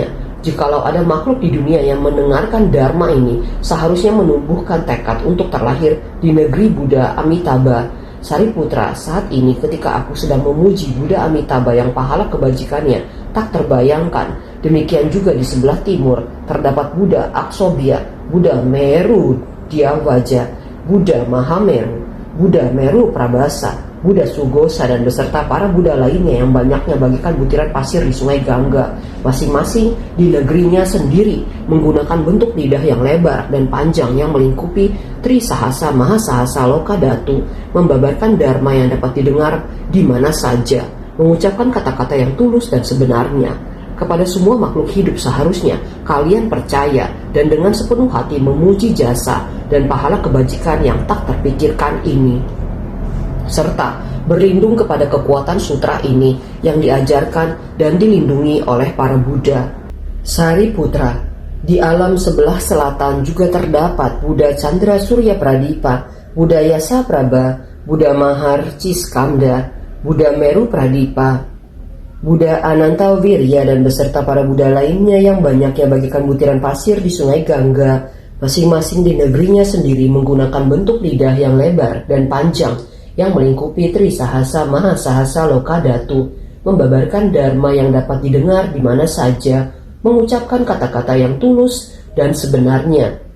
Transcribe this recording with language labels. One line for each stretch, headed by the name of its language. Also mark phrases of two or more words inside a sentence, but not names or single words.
Indonesian: Jikalau ada makhluk di dunia yang mendengarkan Dharma ini, seharusnya menumbuhkan tekad untuk terlahir di negeri Buddha Amitabha. Sariputra, saat ini ketika aku sedang memuji Buddha Amitabha yang pahala kebajikannya tak terbayangkan, demikian juga di sebelah timur terdapat Buddha Aksobya, Buddha Meru Diawaja, Buddha Mahameru, Buddha Meru Prabasa, Buddha Sugosa, dan beserta para Buddha lainnya yang banyaknya bagikan butiran pasir di sungai Gangga, masing-masing di negerinya sendiri menggunakan bentuk lidah yang lebar dan panjang yang melingkupi Trisahasa Mahasahasa Lokadatu, membabarkan Dharma yang dapat didengar di mana saja, mengucapkan kata-kata yang tulus dan sebenarnya. Kepada semua makhluk hidup seharusnya kalian percaya dan dengan sepenuh hati memuji jasa dan pahala kebajikan yang tak terpikirkan ini, serta berlindung kepada kekuatan sutra ini yang diajarkan dan dilindungi oleh para Buddha. Sariputra, di alam sebelah selatan juga terdapat Buddha Chandra Surya Pradipa, Buddha Yasa Prabha, Buddha Mahar Ciskamda, Buddha Meru Pradipa, Buddha Ananta Wirya, dan beserta para Buddha lainnya yang banyaknya bagikan butiran pasir di sungai Gangga, masing-masing di negerinya sendiri menggunakan bentuk lidah yang lebar dan panjang yang melingkupi Trisahasa Mahasahasa Lokadatu, membabarkan Dharma yang dapat didengar di mana saja, mengucapkan kata-kata yang tulus dan sebenarnya.